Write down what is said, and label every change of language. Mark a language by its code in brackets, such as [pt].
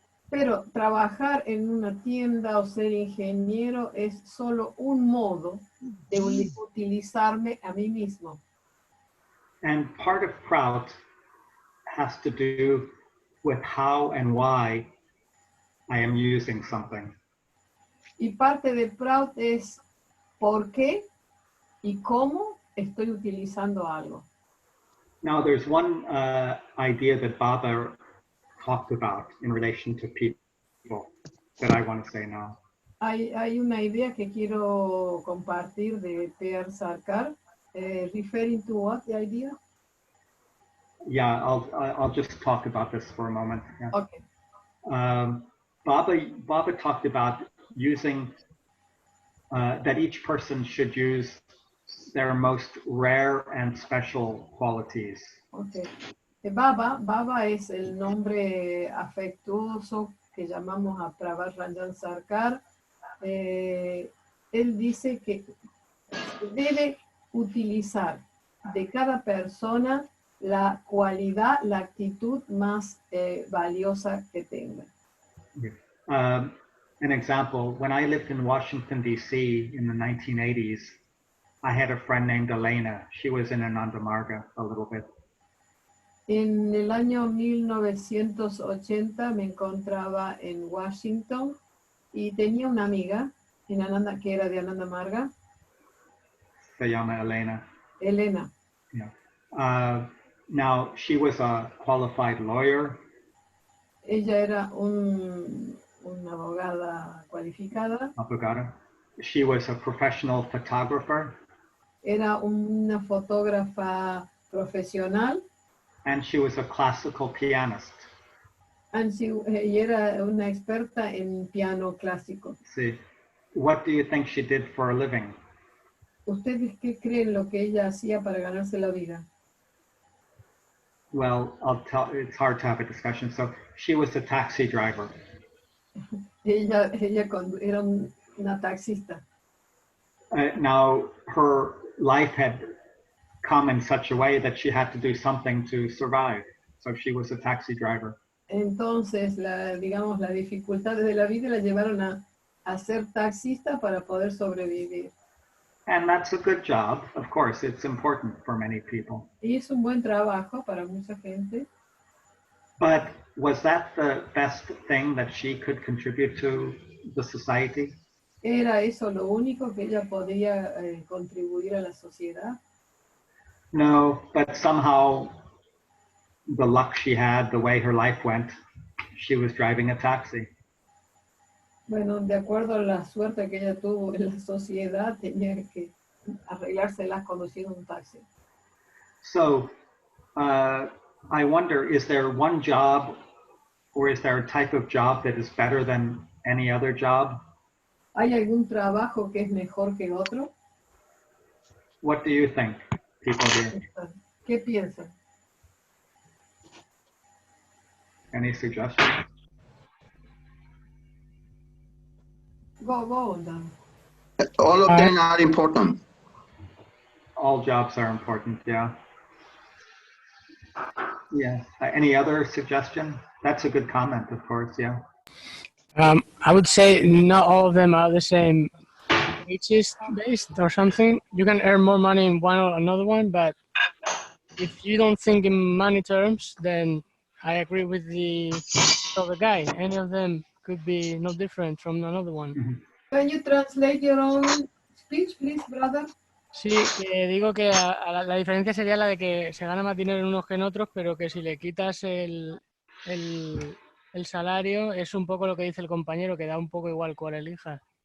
[es] Pero trabajar en una tienda o ser ingeniero es solo un modo de utilizarme a mí mismo. [en] And part of Prout has to do with how and why I am using something. [es] Y parte de Prout es por qué y cómo estoy utilizando algo. [en] Now, there's one idea that Baba talked about in relation to people that I want to say now. [es] Hay una idea que quiero compartir de Sarkar, [en] referring to what, the idea? Yeah, I'll just talk about this for a moment. Yeah. Okay. Baba talked about using, that each person should use their most rare and special qualities. Okay. [es] Baba es el nombre afectuoso que llamamos a Prabhat Sarkar. Él dice que debe utilizar de cada persona la cualidad, la actitud más valiosa que tenga. [en] An example, when I lived in Washington, D.C. in the 1980s, I had a friend named Elena. She was in Ananda Marga a little bit. [es] En el año 1980 me encontraba en Washington y tenía una amiga en Ananda, que era de Ananda Marga. Se llama Elena. Elena. [en] Yeah. Now, she was a qualified lawyer. [es] Ella era una abogada cualificada. Abogada. [en] She was a professional photographer. [es] Era una fotógrafa profesional. [en] And she was a classical pianist. [es] Y era una experta en piano clásico. Sí. [en] What do you think she did for a living? [es] ¿Ustedes qué creen lo que ella hacía para ganarse la vida? [en] Well, it's hard to have a discussion. So she was a taxi driver. Ella era una taxista. Now, her life had come in such a way that she had to do something to survive. So she was a taxi driver. [es] Entonces, digamos, las dificultades de la vida la llevaron a ser taxista para poder sobrevivir. [en] And that's a good job. Of course, it's important for many people. [es] Y es un buen trabajo para mucha gente. [en] But was that the best thing that she could contribute to the society? [es] ¿Era eso lo único que ella podía contribuir a la sociedad? [en] No, but somehow the luck she had, the way her life went, she was driving a taxi. [es] Bueno, de acuerdo a la suerte que ella tuvo en la sociedad, tenía que arreglárselas conduciendo un taxi. [en] So, I wonder, is there one job or is there a type of job that is better than any other job? [es] ¿Hay algún trabajo que es mejor que otro? [en] What do you think, people here? [es] ¿Qué piensan? [en] Any suggestions? Go, Dan. All of them are important. All jobs are important, yeah. Yeah. Any other suggestion? That's a good comment, of course, yeah. I would say not all of them are the same wages based or something. You can earn more money in one or another one, but if you don't think in money terms, then I agree with the other guy. Any of them could be no different from another one. Mm-hmm. Can you translate your own speech, please, brother? [es] Sí, que digo que la diferencia sería la de que se gana más dinero en unos que en otros, pero que si le quitas el salario es un poco lo que dice el compañero, que da un poco igual cuál elijas.